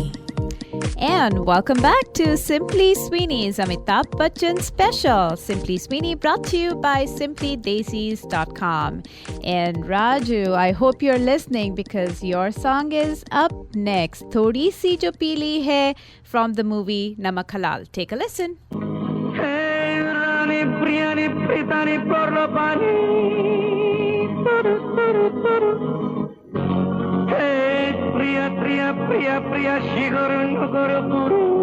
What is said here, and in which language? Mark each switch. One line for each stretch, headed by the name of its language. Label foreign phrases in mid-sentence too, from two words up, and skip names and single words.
English: And welcome back to Simply Sweeney's Amitabh Bachchan special. Simply Sweeney brought to you by simplydesis.com. And Raju, I hope you're listening because your song is up next. Thodi si jo peeli hai from the movie Namak Halal. Take a listen. Hey, Rani, Priyani, Pritani, Porlopani. Hey, Priya, Priya, Priya, Priya, Shiguru, Nuguru, Guru.